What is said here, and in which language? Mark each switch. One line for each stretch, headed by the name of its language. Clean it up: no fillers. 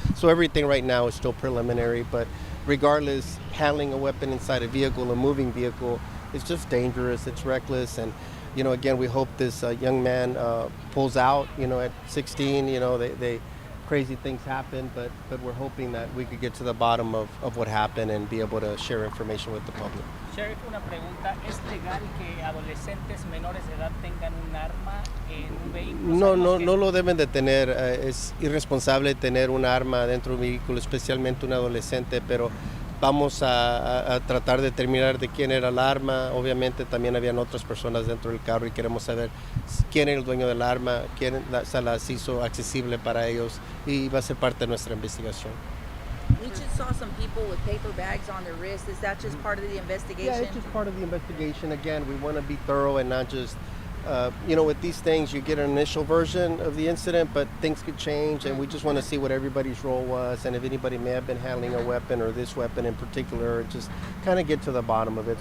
English: So everything right now is still preliminary, but regardless, handling a weapon inside a vehicle, a moving vehicle, it's just dangerous, it's reckless, and again, we hope this young man pulls out. At 16, they crazy things happen, but we're hoping that we could get to the bottom of what happened and be able to share information with the public.
Spanish: Sheriff, una pregunta, ¿es legal que adolescentes menores de edad tengan un arma en un vehículo? No lo deben de tener. Es irresponsable tener un arma dentro de un vehículo, especialmente un adolescente, pero vamos a tratar de determinar de quién era el arma. Obviamente también habían otras personas dentro del carro y queremos saber quién era el dueño del arma, quién se las hizo accesible para ellos, y va a ser parte de nuestra investigación.
English: We just saw some people with paper bags on their wrists. Is that just part of the investigation? Yeah, it's just part of the investigation. Again, we want to be thorough and not just, with these things, you get an initial version of the incident, but things could change, and we just want to see what everybody's role was, and if anybody may have been handling a weapon or this weapon in particular, just kind of get to the bottom of it.